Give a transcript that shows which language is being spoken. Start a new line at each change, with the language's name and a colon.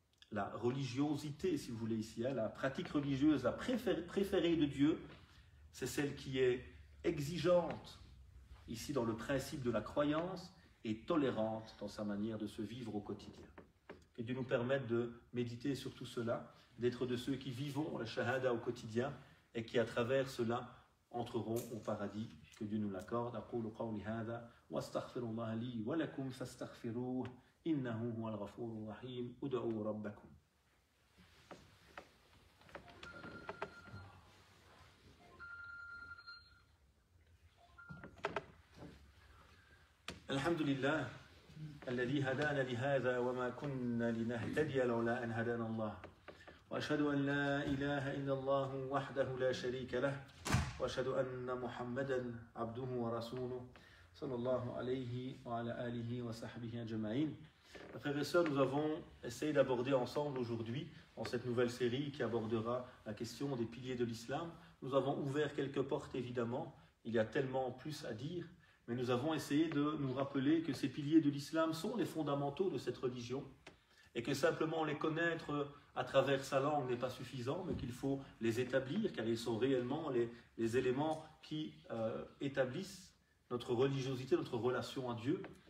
French: La religiosité, si vous voulez ici, la pratique religieuse, la préférée de Dieu, c'est celle qui est exigeante, ici dans le principe de la croyance, et tolérante dans sa manière de se vivre au quotidien. Que Dieu nous permette de méditer sur tout cela, d'être de ceux qui vivons la shahada au quotidien et qui à travers cela entreront au paradis. Que Dieu nous l'accorde.
Arabic: أقول قولي هذا وأستغفر الله لي ولكم فاستغفروه إنه هو الغفور الرحيم ادعوا ربكم. الحمد لله الذي هدانا لهذا وما كنا لنهتدي لولا أن هدانا الله وأشهد أن لا إله إلا الله وحده لا شريك له وأشهد أن محمدا عبده ورسوله صلى الله عليه وعلى آله وصحبه أجمعين.
French: Frères et sœurs, nous avons essayé d'aborder ensemble aujourd'hui, dans cette nouvelle série qui abordera la question des piliers de l'islam. Nous avons ouvert quelques portes évidemment, il y a tellement plus à dire, mais nous avons essayé de nous rappeler que ces piliers de l'islam sont les fondamentaux de cette religion et que simplement les connaître à travers sa langue n'est pas suffisant, mais qu'il faut les établir car ils sont réellement les éléments qui établissent notre religiosité, notre relation à Dieu.